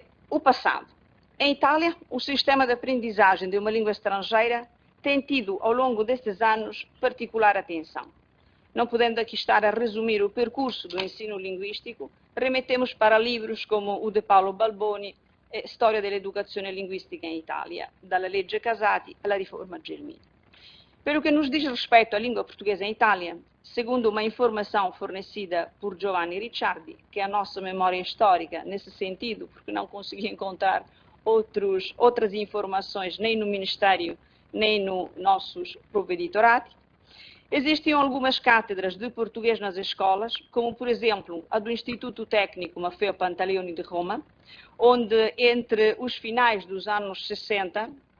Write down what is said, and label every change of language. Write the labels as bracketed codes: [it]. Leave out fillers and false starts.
[pt] O passado. Em Itália, o sistema de aprendizagem de uma língua estrangeira tem tido, ao longo destes anos, particular atenção. Não podendo aqui estar a resumir o percurso do ensino linguístico, remetemos para livros como o de Paolo Balboni, [it] Storia dell'educazione linguistica in Italia, dalla legge Casati alla riforma Gelmini. [pt] Pelo que nos diz respeito à língua portuguesa em Itália, segundo uma informação fornecida por Giovanni Ricciardi, que é a nossa memória histórica nesse sentido, porque não consegui encontrar outras informações nem no Ministério, nem no nossos provveditorati, existiam algumas cátedras de português nas escolas, como por exemplo a do Instituto Técnico Maffeo Pantaleoni de Roma, onde entre os finais dos anos 60